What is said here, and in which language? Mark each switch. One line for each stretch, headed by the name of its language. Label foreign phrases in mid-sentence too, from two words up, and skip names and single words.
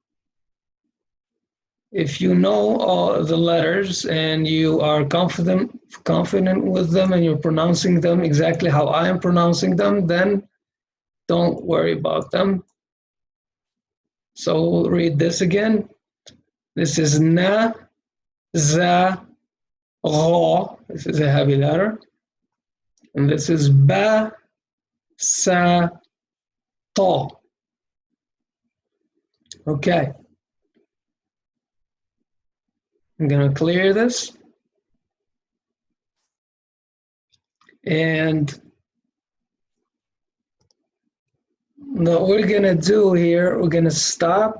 English: If you know all the letters and you are confident with them and you're pronouncing them exactly how I am pronouncing them, then don't worry about them. So we'll read this again. This is na, za, ra. This is a heavy letter. And this is ba, sa, ta. Okay. I'm going to clear this. And what we're going to do here, we're going to stop.